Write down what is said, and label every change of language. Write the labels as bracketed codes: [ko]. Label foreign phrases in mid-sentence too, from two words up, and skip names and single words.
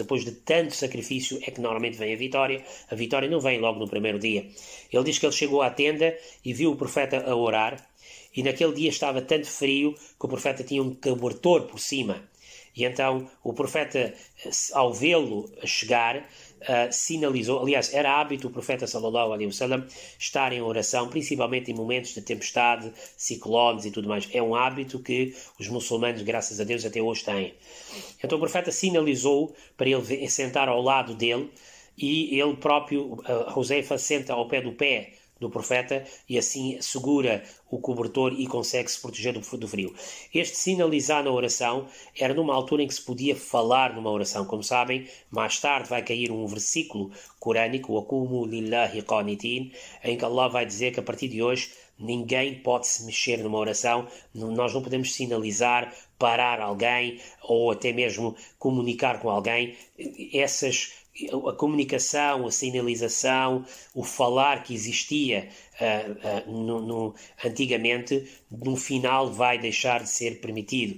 [pt] Depois de tanto sacrifício é que normalmente vem a vitória. A vitória não vem logo no primeiro dia. Ele diz que ele chegou à tenda e viu o profeta a orar. E naquele dia estava tanto frio que o profeta tinha um cobertor por cima. E então o profeta, ao vê-lo chegar, sinalizou, aliás, era hábito o profeta [ar] صلى الله عليه وسلم [pt] estar em oração, principalmente em momentos de tempestade, ciclones e tudo mais. É um hábito que os muçulmanos, graças a Deus, até hoje têm. Então o profeta sinalizou para ele sentar ao lado dele e ele próprio, Huzaifa, senta ao pé do profeta e assim segura o cobertor e consegue se proteger do frio. Este sinalizar na oração era numa altura em que se podia falar numa oração. Como sabem, mais tarde vai cair um versículo corânico, [ar] وقوموا لله قانتين, [pt] em que Allah vai dizer que a partir de hoje ninguém pode se mexer numa oração, nós não podemos sinalizar, parar alguém ou até mesmo comunicar com alguém. A comunicação, a sinalização, o falar que existia antigamente, no final vai deixar de ser permitido.